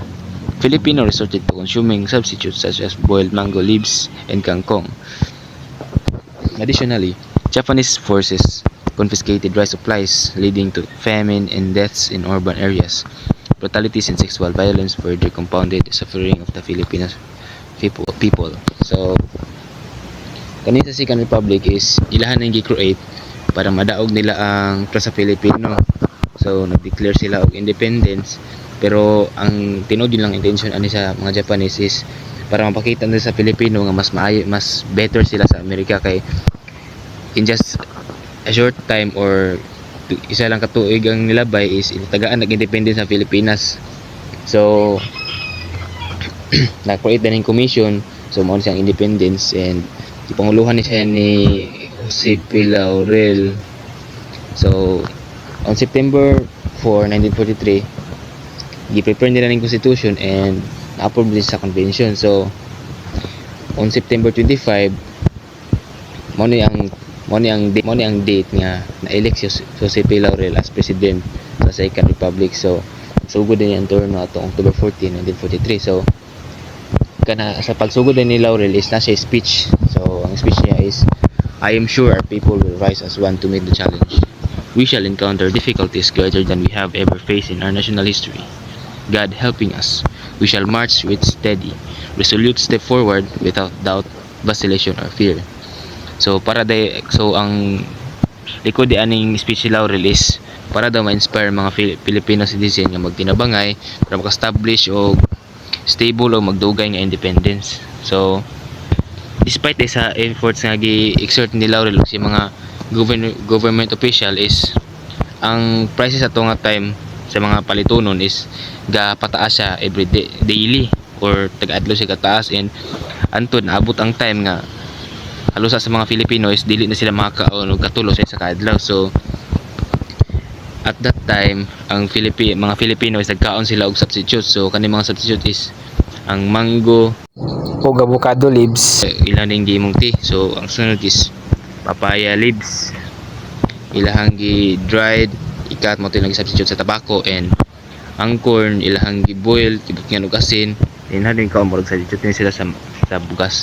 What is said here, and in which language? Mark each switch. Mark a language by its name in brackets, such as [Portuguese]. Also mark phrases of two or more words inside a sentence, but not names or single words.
[English] Filipino resorted to consuming substitutes such as boiled mango leaves and kangkong. Additionally, Japanese forces confiscated rice supplies, leading to famine and deaths in urban areas. Brutalities and sexual violence further compounded the suffering of the Filipino people. So, [Cebuano] kanina sa Second Republic is ilahan nang gi-create para madaog nila ang trust sa Filipino. So, nag-declare sila og independence, pero ang tinuod lang intention ani sa mga Japanese is para mapakita nila sa Filipino nga mas better sila sa Amerika, kay [English] in just a short time [Cebuano] or isa lang katuig ang nilabay is tagaan nag-independence sa Pilipinas. So na-create din ng commission, so mao siyang independence, and ipanguluhan ni siya ni Jose P. Laurel. [English] So on September 4, 1943, [Cebuano] gi-prepare nila ng constitution and na-approve din sa convention. [English] So on September 25, [Cebuano] mo ni ang date nga na-elect si Jose P. Laurel [English] as president [Cebuano] sa Second Republic. So sugod din ang turno atong October 14, 1943. So kana sa pagsugod din ni Laurel is na siya speech. So ang speech niya is, [English] "I am sure our people will rise as one to meet the challenge. We shall encounter difficulties greater than we have ever faced in our national history. God helping us, we shall march with steady, resolute step forward without doubt, vacillation, or fear." [Cebuano] So ang likod di aning speech ni Laurel is para daw ma-inspire mga Filipino citizen nga magtinabangay para maka-establish o stable o magdugay nga independence. So despite sa efforts nga gi-exert ni Laurel si mga government official is ang prices ato nga time sa mga palitunon is gapataas siya [English] every day, daily [Cebuano] or taga-adlaw siya kataas, and antod naabot ang time nga halos sa mga Filipino is dili na sila makakaon og katulo sa kaadlaw. So [English] at that time [Cebuano] ang mga Filipino is nagkaon sila og substitute. So kani mga substitute is ang mango [English] O avocado leaves. [Cebuano] ilang ding gimong tea. So ang sunod is [English] papaya leaves, [Cebuano] ilahang gi dried, ikat mo tinag substitute sa tabako, and ang corn ilahang gi boil kibutngan og asin, then hadin ka mo substitute ni sila sa bugas.